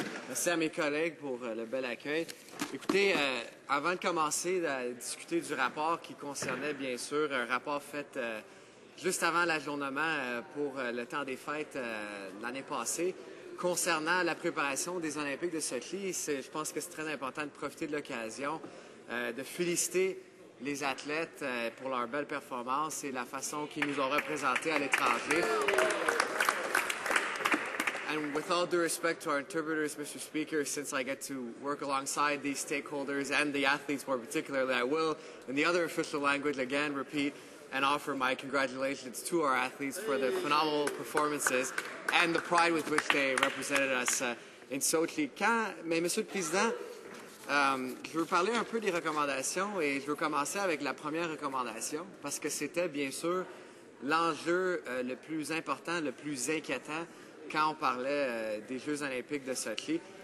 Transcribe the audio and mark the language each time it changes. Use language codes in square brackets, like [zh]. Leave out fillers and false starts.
[fr] Merci à mes collègues pour le bel accueil. Écoutez, avant de commencer à discuter du rapport qui concernait, bien sûr, un rapport fait juste avant l'ajournement pour le temps des fêtes l'année passée, concernant la préparation des Olympiques de Sochi, je pense que c'est très important de profiter de l'occasion, de féliciter les athlètes pour leur belle performance et la façon qu'ils nous ont représentés à l'étranger. [en] And with all due respect to our interpreters, Mr. Speaker, since I get to work alongside these stakeholders and the athletes more particularly, I will, in the other official language, again repeat and offer my congratulations to our athletes for the phenomenal performances and the pride with which they represented us in Sochi. [fr] Mais Monsieur le Président, je veux parler un peu des recommandations et je veux commencer avec la première recommandation parce que c'était bien sûr l'enjeu le plus important, le plus inquiétant quand on parlait des Jeux olympiques de Sochi.